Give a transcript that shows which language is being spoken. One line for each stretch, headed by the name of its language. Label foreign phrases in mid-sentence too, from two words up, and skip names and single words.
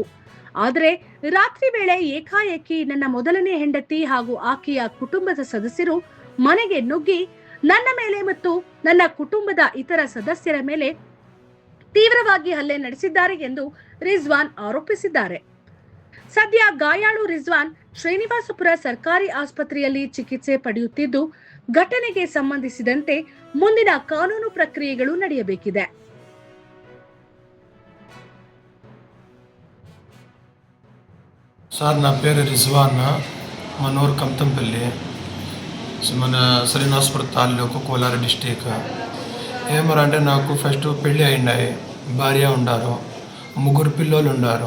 Kannada: ಆದರೆ ರಾತ್ರಿ ವೇಳೆ ಏಕಾಏಕಿ ನನ್ನ ಮೊದಲನೇ ಹೆಂಡತಿ ಹಾಗೂ ಆಕೆಯ ಕುಟುಂಬದ ಸದಸ್ಯರು ಮನೆಗೆ ನುಗ್ಗಿ ನನ್ನ ಮೇಲೆ ಮತ್ತು ನನ್ನ ಕುಟುಂಬದ ಇತರ ಸದಸ್ಯರ ಮೇಲೆ ತೀವ್ರವಾಗಿ ಹಲ್ಲೆ ನಡೆಸಿದ್ದಾರೆ ಎಂದು ರಿಜ್ವಾನ್ ಆರೋಪಿಸಿದ್ದಾರೆ. ಸದ್ಯ ಗಾಯಾಳು ರಿಜ್ವಾನ್ ಶ್ರೀನಿವಾಸಪುರ ಸರ್ಕಾರಿ ಆಸ್ಪತ್ರೆಯಲ್ಲಿ ಚಿಕಿತ್ಸೆ ಪಡೆಯುತ್ತಿದ್ದು, ಘಟನೆಗೆ ಸಂಬಂಧಿಸಿದಂತೆ ಮುಂದಿನ ಕಾನೂನು ಪ್ರಕ್ರಿಯೆಗಳು ನಡೆಯಬೇಕಿದೆ.
Telugu: సార్ నా పేరు రిజ్వాన్, మనూరు కమతంపల్లి, మన శ్రీనివాసపుర తాలూకు కోలార డిస్టిక్. ఏమరంటే నాకు ఫస్ట్ పెళ్ళి అయినాయి, భార్య ఉండారు, 3 పిల్లలు ఉండారు.